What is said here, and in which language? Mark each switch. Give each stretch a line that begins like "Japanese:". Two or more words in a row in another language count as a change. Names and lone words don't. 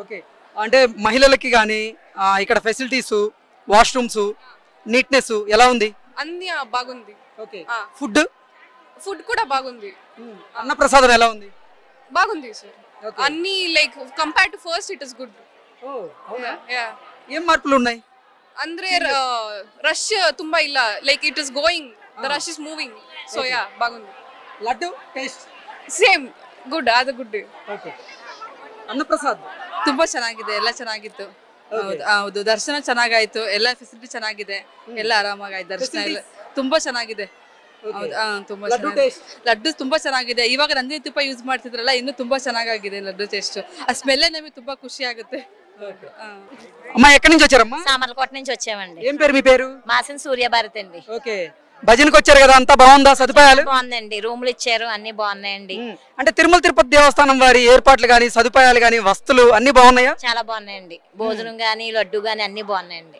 Telugu: ఓకే, అంటే మహిళలకి కానీ ఇక్కడ
English: facilities, washrooms, neatness
Telugu: ఎలా ఉంది? అన్ని బాగుంది.
English: okay, food
Telugu: ఫుడ్ కూడా బాగుంది. అన్నప్రసాదం ఎలా ఉంది? బాగుంది సార్. అన్ని
English: like compare to first it is good.
Telugu: ఏం మార్పులు ఉన్నాయి?
Kannada: ಅಂದ್ರೆ రష్ ತುಂಬಾ ಇಲ್ಲ,
English: like it is going, the rush is moving.
Telugu: సో యా బాగుంది. లడ్డు టేస్ట్
English: same good,
Kannada: ಅದು ಗುಡ್. ಓಕೆ, ಅನ್ನಪ್ರಸಾದ್ ತುಂಬಾ ಚೆನ್ನಾಗಿದೆ, ಎಲ್ಲ ಚೆನ್ನಾಗಿತ್ತು. ಹೌದು, ದರ್ಶನ ಚೆನ್ನಾಗಾಯ್ತು, ಎಲ್ಲ ಫೆಸಿಲಿಟಿ ಚೆನ್ನಾಗಿದೆ, ಎಲ್ಲ ಆರಾಮಾಗಾಯ್ತು. ದರ್ಶನ ಎಲ್ಲ ತುಂಬಾ ಚೆನ್ನಾಗಿದೆ. ಹೌದು, ತುಂಬಾ ಲಡ್ಡು ತುಂಬಾ ಚೆನ್ನಾಗಿದೆ. ಇವಾಗ ನಂದಿನಿ ತುಪ್ಪ ಯೂಸ್ ಮಾಡ್ತಿದ್ರಲ್ಲ, ಇನ್ನು ತುಂಬಾ ಚೆನ್ನಾಗಿದೆ ಲಡ್ಡು ಟೇಸ್ಟ್. ಆ ಸ್ಮೆಲ್ಲೇ ನಮಗೆ ತುಂಬಾ ಖುಷಿ ಆಗುತ್ತೆ.
Telugu: అమ్మా ఎక్కడి నుంచి వచ్చారమ్మా? సామర్లకోట నుంచి వచ్చామండి. ఏం పేరు మీ పేరు? మాసిన సూర్యభారతి అండి. ఓకే, భజనకు వచ్చారు కదా, అంతా బాగుందా? సదుపాయాలు బాగుందండి, రూములు ఇచ్చారు, అన్ని బాగున్నాయండి. అంటే తిరుమల తిరుపతి దేవస్థానం వారి ఏర్పాట్లు గాని, సదుపాయాలు గాని, వస్తువులు అన్ని బాగున్నాయా? చాలా బాగున్నాయండి. భోజనం గాని, లడ్డు గాని అన్ని బాగున్నాయండి.